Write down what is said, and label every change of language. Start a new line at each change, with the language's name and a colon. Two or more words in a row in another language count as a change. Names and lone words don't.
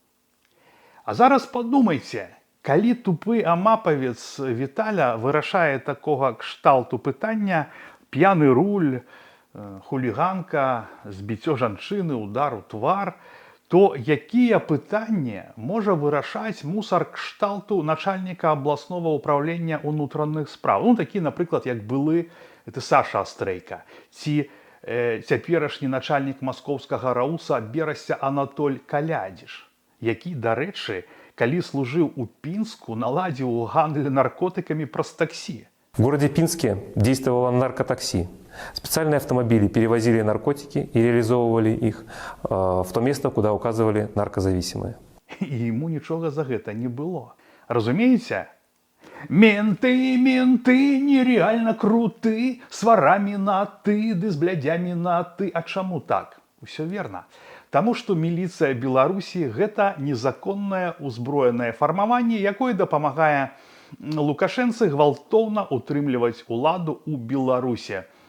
Belarusian: А зараз падумайце, калі тупы амапавец Віталя вырашае такога кшталту пытання: п'яны руль, хуліганка, збіццё жанчыны, удар у твар, то якія пытанні можа вырашаць мусар кшталту начальніка абласнога ўпраўлення ўнутраных спраў? Такі, напрыклад, як былы Саша Астрейка, ці цяперашні начальнік маскоўскага рауса Берасця Анатоль Калядзіш, які, дарэчы, калі служыў у Пінску, наладзіў гандаль наркотыкамі праз таксі.
Russian: В городе Пинске действовало наркотакси. Специальные автомобили перевозили наркотики и реализовывали их в то место, куда указывали наркозависимые.
Belarusian: І ему нічога за гэта не было. Разумееце?
Russian: Менты, нереально круты, с ворами на ты, ды с блядями на ты.
Belarusian: А чаму так? Усё верно. Таму што міліцыя Беларусі – гэта незаконнае узброенае фармаванне, якое дапамагае Лукашэнцы гвалтоўна утрымліваць уладу ў Беларусі.